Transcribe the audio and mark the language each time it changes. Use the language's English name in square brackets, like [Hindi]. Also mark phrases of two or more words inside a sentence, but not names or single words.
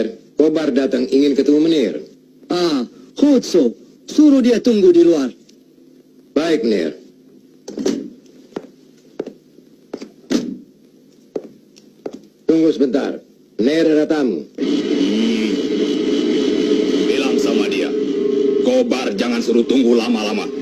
[Indonesian] Kobar datang ingin ketemu Menir. [Dutch] Ah, goed zo. [Indonesian] Suruh dia tunggu di luar. Baik, Menir. Tunggu sebentar. Menir ada tamu. Bilang sama dia, Kobar jangan suruh tunggu lama-lama.